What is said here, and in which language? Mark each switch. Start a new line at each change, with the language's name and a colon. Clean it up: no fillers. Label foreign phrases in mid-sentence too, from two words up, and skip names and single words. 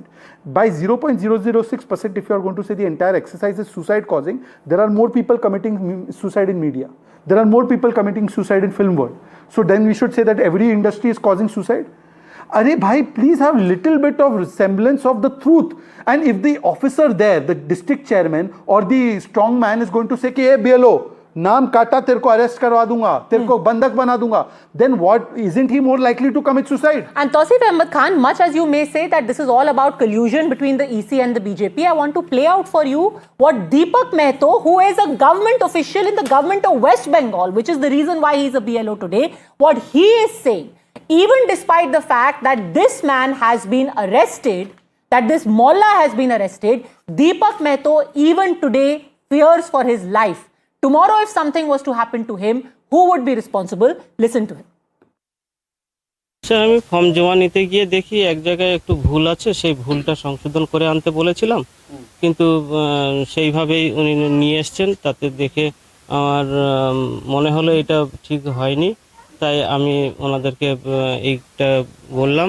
English: By 0.006%, if you are going to say the entire exercise is suicide causing, there are more people committing suicide in media. There are more people committing suicide in film world. So then we should say that every industry is causing suicide.
Hindi: अरे भाई,
English: please have little bit of semblance of the truth. And if the officer there, the district chairman or the strong man is going to say, hey BLO,
Hindi: नाम काटा, तेरे को अरेस्ट करवा दूँगा, तेरे को बंधक बना दूँगा,
English: then what, isn't he more likely to commit suicide? And Tausif Ahmed Khan, much as you may say that this is all about collusion between the EC and the BJP, I want to play out for you what Deepak Mehto, who is a government official in the government of West Bengal, which is the reason why he is a BLO today, what he is saying. Even despite the fact that this man has been arrested, that this Molla has been arrested, Deepak Mehto even today fears for his life. Tomorrow if something was to happen to him, who would be responsible? Listen to him.
Bangla: আমি ফর্ম জমা নিতে গিয়ে দেখি এক জায়গায় একটু ভুল আছে, সেই ভুলটা সংশোধন করে আনতে বলেছিলাম, কিন্তু সেইভাবেই উনি নিয়ে এসেছেন। তাতে দেখে আমার মনে হলো এটা ঠিক হয়নি, তাই আমি ওনাদেরকে এইটা বললাম।